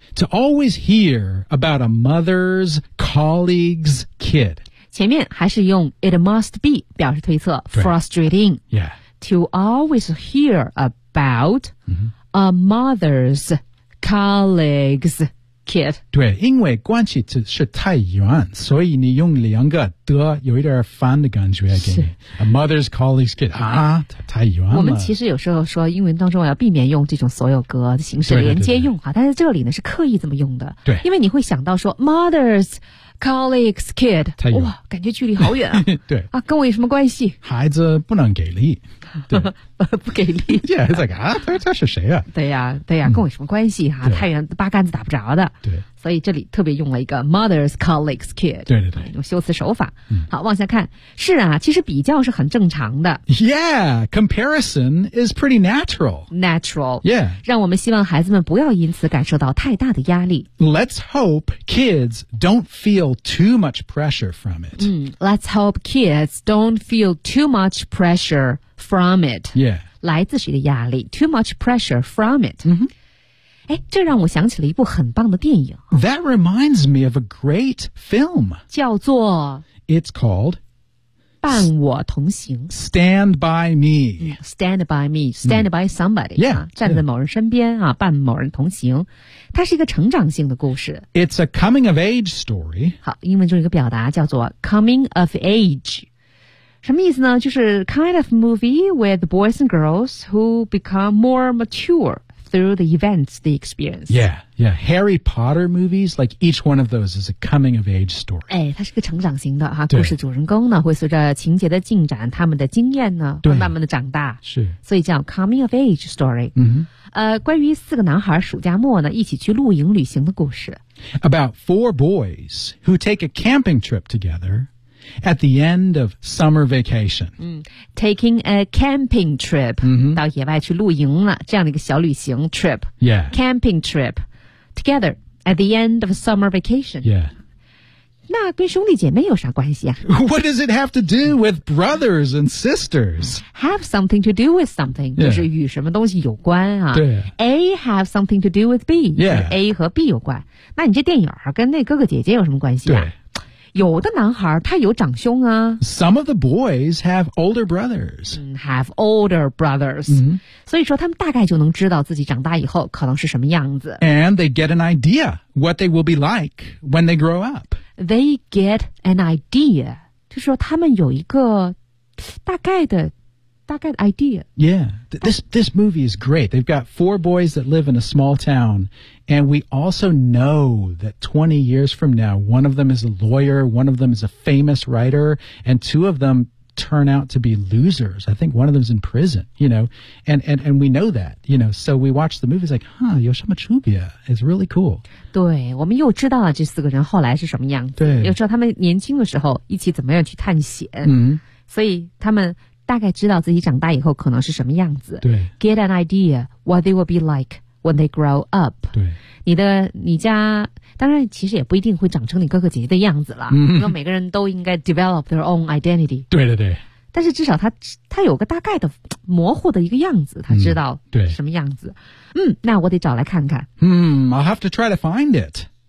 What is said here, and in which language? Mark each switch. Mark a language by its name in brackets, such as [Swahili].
[English] To always hear about a mother's colleague's kid. [Chinese] 前面还是用 [English] it must be [Chinese] 表示推测 frustrating. [English] Yeah. to always hear about a mother's colleague's kid. [Chinese] 对，因为关系是太远，所以你用两个的有一点烦的感觉给你。 [English] A mother's colleague's kid. [Chinese] 啊，太远了。我们其实有时候说英文当中要避免用这种所有格的形式连接用，对对对对，但是这里呢是刻意这么用的。对，因为你会想到说 [English] mother'scolleague's kid， [Chinese] 哇，感觉距离好远啊！对啊，跟我有什么关系？孩子不能给力，对，不给力。 [English] Yeah, it's like, [Chinese] 啊，这是谁啊？对呀、啊，对呀、啊，跟我有什么关系啊？太远，八竿子打不着的。对，所以这里特别用了一个 mother's colleague's kid，对对对，用修辞手法、嗯。好，往下看，是啊，其实比较是很正常的。 [English] Yeah, comparison is pretty natural. Natural. Yeah. [Chinese] 让我们希望孩子们不要因此感受到太大的压力。 [English] Let's hope kids don't feel too much pressure from it. Let's hope kids don't feel too much pressure from it. Yeah. [Chinese] 来自谁的压力 [English] ？Too much pressure from it.、 Mm-hmm. [Chinese] 哎，这让我想起了一部很棒的电影。 [English] That reminds me of a great film. [Chinese] 叫做 [English] It's called [Chinese] 伴我同行 [English] Stand by me、 Stand by me Stand by somebody、 yeah, [Chinese] 啊、站在某人身边、啊 yeah. 伴某人同行，它是一个成长性的故事。 [English] It's a coming of age story. [Chinese] 好，英文中有一个表达叫做 coming of age，什么意思呢？就是 [English] kind of movie with boys and girls who become more matureThrough the events, the experience. Yeah, yeah. Harry Potter movies, like each one of those is a coming of age story. [Chinese] 哎，它是个成长型的哈、啊。故事主人公呢，会随着情节的进展，他们的经验呢，会慢慢的长大。是。所以叫 [English] coming of age story. 嗯哼。 [Chinese] 关于四个男孩暑假末呢，一起去露营旅行的故事。 [English] About four boys who take a camping trip together at the end of summer vacation. Taking a camping trip,、 [Chinese] 到野外去露营了，这样的一个小旅行 trip. [English] Yeah. Camping trip. Together at the end of summer vacation. Yeah. [Chinese] 那跟兄弟姐妹有啥关系啊？ [English] What does it have to do with brothers and sisters? Have something to do with something,、 yeah. [Chinese] 就是与什么东西有关啊。对。 [English] A have something to do with B. Yeah. [Chinese] A 和 B 有关。那你这电影跟那哥哥姐姐有什么关系啊？对。有的男孩他有长兄啊。 [English] Some of the boys have older brothers. Have older brothers.、 [Chinese] 所以说他们大概就能知道自己长大以后可能是什么样子。 [English] And they get an idea what they will be like when they grow up. They get an idea. [Chinese] 就是说他们有一个大概的 idea. [English] Yeah. This movie is great. They've got four boys that live in a small town. And we also know that 20 years from now, one of them is a lawyer, one of them is a famous writer, and two of them turn out to be losers. I think one of them is in prison, you know. And we know that, you know. So we watch the movie, it's like, huh, [Chinese] 有什么区别? [English] It's really cool. [Chinese] 对，我们又知道了这四个人后来是什么样子。对。又知道他们年轻的时候一起怎么样去探险。嗯。所以他们大概知道自己长大以后可能是什么样子。对。 [English] Get an idea what they will be like when they grow up. [Chinese] 对。你家当然其实也不一定会长成你哥哥姐姐的样子了。嗯。因为每个人都应该 [English] develop their own identity. [Chinese] 对对对。但是至少他有个大概的模糊的一个样子，他知道什么样子。那我得找来看看。 [English] I'll have to try to find it.